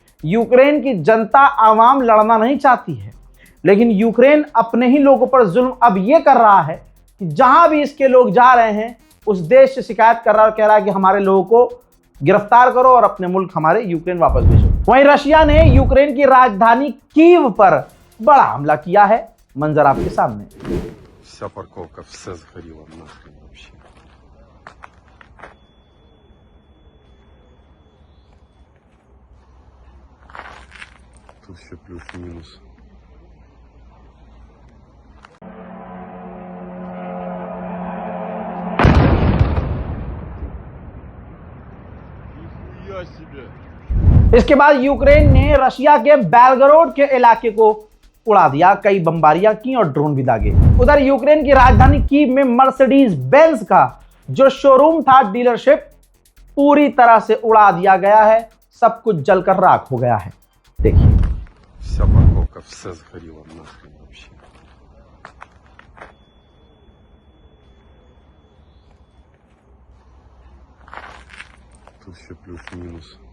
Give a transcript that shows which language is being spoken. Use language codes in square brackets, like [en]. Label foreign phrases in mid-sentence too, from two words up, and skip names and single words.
[hi] यूक्रेन की जनता आवाम लड़ना नहीं चाहती है, लेकिन यूक्रेन अपने ही लोगों पर जुल्म अब यह कर रहा है कि जहां भी इसके लोग जा रहे हैं उस देश से शिकायत कर रहा है, कह रहा है कि हमारे लोगों को गिरफ्तार करो और अपने मुल्क हमारे यूक्रेन वापस भेजो। वहीं रशिया ने यूक्रेन की राजधानी कीव पर बड़ा हमला किया है। मंजर आपके सामने। [ru] Вся парковка, все сгорело нахрен вообще. Тут еще плюс и минус. Нихуя себе! [hi] इसके बाद यूक्रेन ने रशिया के बेलगरोड के इलाके को उड़ा दिया, कई बमबारियां की और ड्रोन भी दागे। उधर यूक्रेन की राजधानी कीव में मर्सिडीज बेंज का जो शोरूम था, डीलरशिप, पूरी तरह से उड़ा दिया गया है। सब कुछ जलकर राख हो गया है। देखिए, [ru] Вся парковка, все сгорело нахрен вообще. Тут еще плюс и минус.